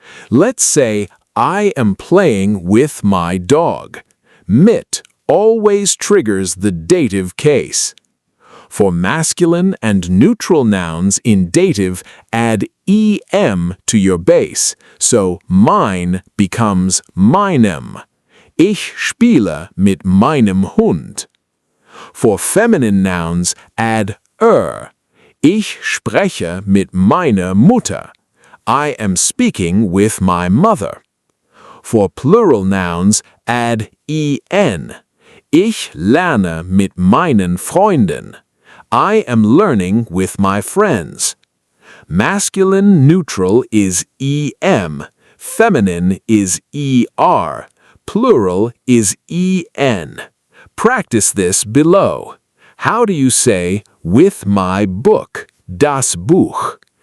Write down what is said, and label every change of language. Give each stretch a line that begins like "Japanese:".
English: Let's say, I am playing with my dog. Mit always triggers the dative case. For masculine and neutral nouns in dative, add em to your base, so mine becomes meinem.
German: Ich spiele mit meinem Hund.
English: For feminine nouns, add
German: Ich spreche mit meiner Mutter.
English: I am speaking with my mother. For plural nouns, add en.
German: Ich lerne mit meinen Freunden.
English: I am learning with my friends. Masculine neutral is em, feminine is er, plural is en. Practice this below. How do you say, with my book, das Buch?